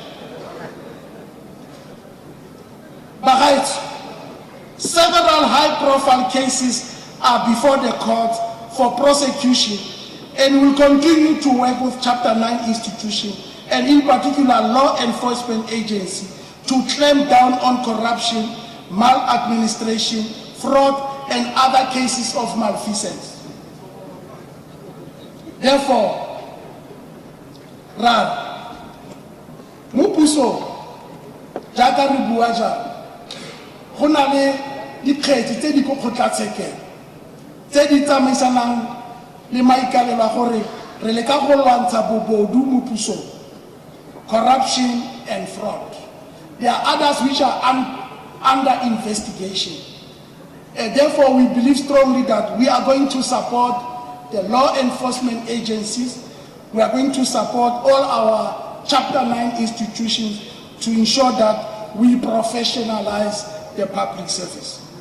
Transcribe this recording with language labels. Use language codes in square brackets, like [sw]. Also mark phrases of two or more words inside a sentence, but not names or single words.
[en] But several high-profile cases are before the court for prosecution, and will continue to work with Chapter 9 institutions, and in particular law enforcement agencies, to clamp down on corruption, maladministration, fraud, and other cases of malfeasance. Therefore, [tn] Mupuso, jaaka re bua jang, go na le dikgetsi tse di ko kgotlatshekelo tse di tsamaisanang le maikalelo a gore re leka go lwantsha bobodu mo pusong, [en] corruption and fraud. There are others which are under investigation. And therefore, we believe strongly that we are going to support the law enforcement agencies. We are going to support all our Chapter 9 institutions to ensure that we professionalize the public service.